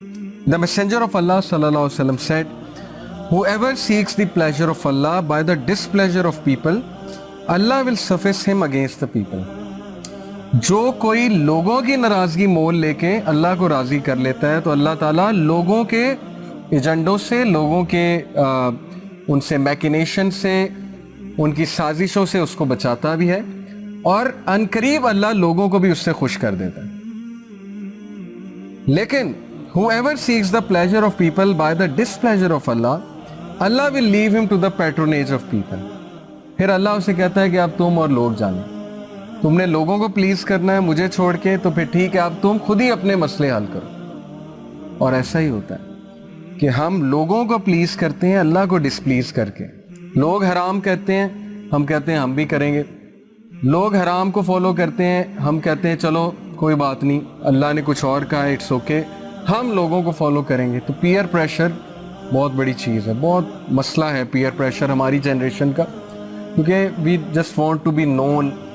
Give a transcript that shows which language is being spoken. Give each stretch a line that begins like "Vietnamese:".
English: The Messenger of Allah sallallahu alaihi wasallam said, whoever seeks the pleasure of Allah by the displeasure of people, Allah will suffice him against the people.
Urdu: جو کوئی لوگوں کی ناراضگی مول لے کے اللہ کو راضی کر لیتا ہے تو اللہ تعالیٰ لوگوں کے ایجنڈوں سے، لوگوں کے ان سے میکنیشن سے، ان کی سازشوں سے اس کو بچاتا بھی ہے، اور عنقریب اللہ لوگوں کو بھی اس سے خوش کر دیتا ہے.
English: لیکن whoever seeks the pleasure of people by the displeasure of Allah, Allah will leave him to the patronage of people.
Urdu: پھر اللہ اسے کہتا ہے کہ اب تم اور لوگ جانو، تم نے لوگوں کو پلیز کرنا ہے مجھے چھوڑ کے، تو پھر ٹھیک ہے اب تم خود ہی اپنے مسئلے حل کرو. اور ایسا ہی ہوتا ہے کہ ہم لوگوں کو پلیز کرتے ہیں اللہ کو ڈسپلیز کر کے. لوگ حرام کہتے ہیں، ہم کہتے ہیں ہم بھی کریں گے. لوگ حرام کو فالو کرتے ہیں، ہم کہتے ہیں چلو کوئی بات نہیں، اللہ نے کچھ اور کہا،
English: it's okay,
Urdu: ہم لوگوں کو فالو کریں گے. تو پیئر پریشر بہت بڑی چیز ہے، بہت مسئلہ ہے پیئر پریشر ہماری جنریشن کا، کیونکہ
English: We just want to be known.